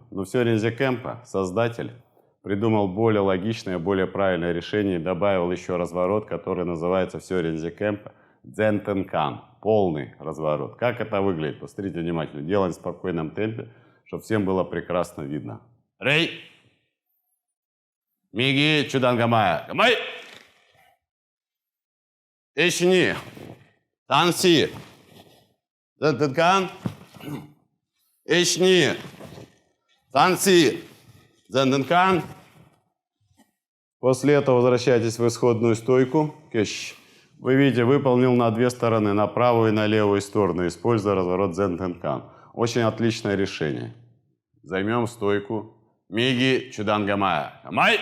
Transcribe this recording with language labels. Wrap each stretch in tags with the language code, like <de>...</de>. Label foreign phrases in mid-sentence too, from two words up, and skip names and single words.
<ru>Но все Ринзи Кэмпа, создатель, придумал более логичное, более правильное решение и добавил еще разворот, который называется все Ринзи Кэмпа Дзентенкан. Полный разворот. Как это выглядит? Посмотрите внимательно. Делаем в спокойном темпе, чтобы всем было прекрасно видно.</ru> <ja>礼！右中段構え。構え! いちに。たんし. ぜんてんかん。いちに. たんし。ぜんてんかん.</ja> <ru>После этого возвращайтесь в исходную стойку. Кеш. Вы видите, выполнил на две стороны, на правую и на левую сторону, используя разворот Дзентенкан. Очень отличное решение. Займем стойку.</ru> <ja>右中段構え。構え!</ja>